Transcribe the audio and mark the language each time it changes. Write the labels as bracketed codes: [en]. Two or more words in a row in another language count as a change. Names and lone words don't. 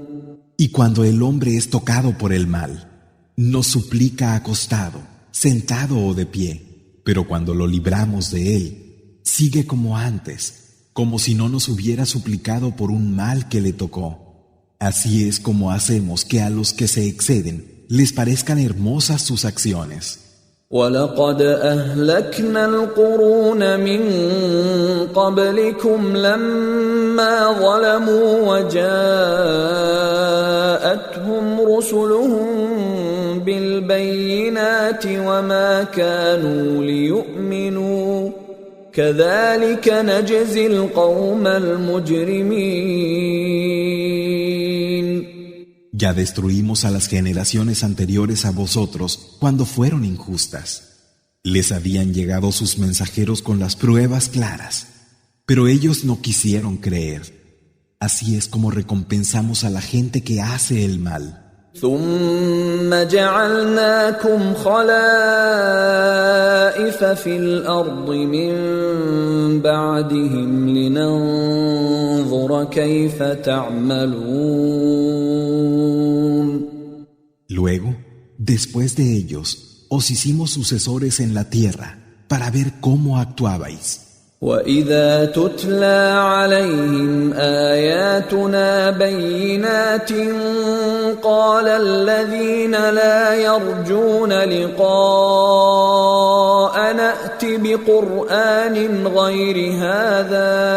[es] Y cuando el hombre es tocado por el mal, nos suplica acostado, sentado o de pie, pero cuando lo libramos de él, sigue como antes, como si no nos hubiera suplicado por un mal que le tocó. Así es como hacemos que a los que se exceden les parezcan hermosas sus acciones. [ar] وَلَقَدْ أَهْلَكْنَا الْقُرُونَ مِنْ قَبْلِكُمْ لَمَّا ظَلَمُوا وَجَاءَتْهُمْ رُسُلُهُم بِالْبَيِّنَاتِ وَمَا كَانُوا لِيُؤْمِنُوا كَذَلِكَ نَجْزِي الْقَوْمَ الْمُجْرِمِينَ. [es] Ya destruimos a las generaciones anteriores a vosotros cuando fueron injustas. Les habían llegado sus mensajeros con las pruebas claras, pero ellos no quisieron creer. Así es como recompensamos a la gente que hace el mal. [ar] ثم جعلناكم خلائف في الأرض من بعدهم لننظر كيف تعملون. [es] Luego, después de ellos, os hicimos sucesores en la tierra para ver cómo actuabais. [ar] وَإِذَا تُتْلَى عَلَيْهِمْ آيَاتُنَا بَيِّنَاتٍ قال الذين لا يرجون لقاءنا ائت بقرآن غير هذا